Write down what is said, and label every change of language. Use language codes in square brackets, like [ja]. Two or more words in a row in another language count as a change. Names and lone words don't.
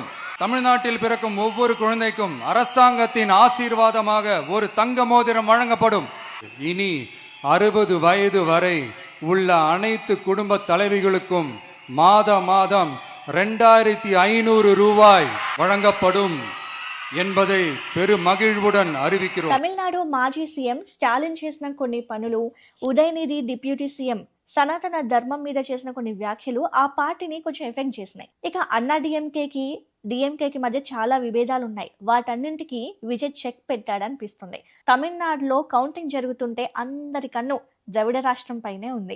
[ta] தமிழ்நாட்டில் பிறக்கும் ஒவ்வொரு குழந்தைக்கும் அரசாங்கத்தின் ஆசீர்வாதமாக ஒரு தங்க மோதிரம் வழங்கப்படும். இனி 60 வயது வரை உள்ள அனைத்து குடும்ப தலைவிகளுக்கும் மாதம் 2500 ரூபாய் வழங்கப்படும் என்பதை பெரு మగిழ்వుடன் அறிவிக்கிறோம். [te] తమిళనాడు మాజీ సీఎం స్టాలిన్ చేసిన కొన్ని పనులు, ఉదయనిధి డిప్యూటీ సీఎం సనాతన ధర్మం మీద చేసిన కొన్ని వ్యాఖ్యలు ఆ పార్టీని కొంచెం ఎఫెక్ట్ చేసినాయి. ఇక అన్నా డిఎంకేకి మధ్య చాలా విభేదాలు ఉన్నాయి. వాటన్నింటికి విజయ్ చెక్ పెట్టాడనిపిస్తుంది. తమిళనాడులో కౌంటింగ్ జరుగుతుంటే అందరి కన్ను ద్రవిడ రాష్ట్రం పైనే ఉంది.